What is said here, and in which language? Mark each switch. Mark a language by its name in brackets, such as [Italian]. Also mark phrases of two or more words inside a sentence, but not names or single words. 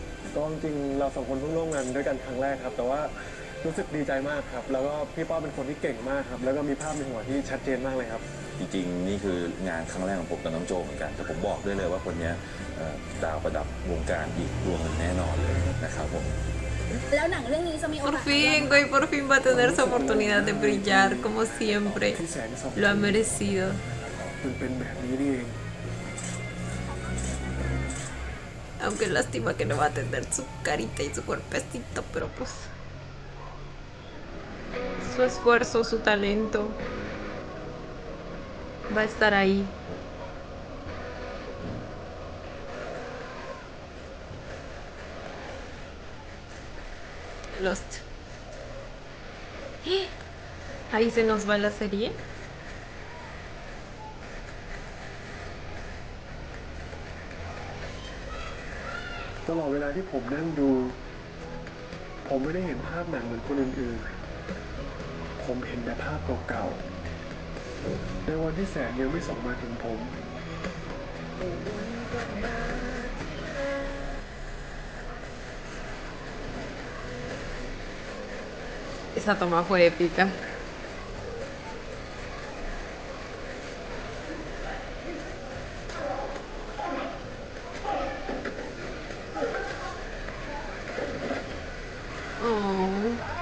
[Thai] ก็จริงๆเราสองคนเพิ่งร่วมงานด้วยกันครั้งแรกครับ แต่ว่ารู้สึกดีใจมากครับ แล้วก็พี่ป้อเป็นคนที่เก่งมากครับ แล้วก็มีภาพในหัวที่ชัดเจนมากเลยครับ จริงๆนี่คืองานครั้งแรกของผมกับน้องโจเหมือนกันแต่ผมบอกได้เลยว่าคนเนี้ยดาวประดับวงการอีกดวงหนึ่งแน่นอนเลยนะครับผม แล้วหนังเรื่องนี้จะมีโอกา [Spanish] Por [Thai] ส [Spanish] fin, güey, por fin va a tener su oportunidad de brillar como siempre. [Thai] ที่แสงสอง [Spanish] Lo ha merecido. [Thai] มันเป็นแบบนี้นี่เอง [Spanish] Aunque lástima que no va a tener su carita y su cuerpecito, pero pues su esfuerzo, su talento va a estar ahí. Lost. Ahí se nos va la serie. [Thai] ตลอดเวลาที่ผมนั่งดู ผมไม่ได้เห็นภาพหนังเหมือนคนอื่นๆ ผมเห็นแต่ภาพเก่าๆ ในวันที่แสงยังไม่ส่งมาถึงผม [Spanish] Esa toma fue épica. Oh.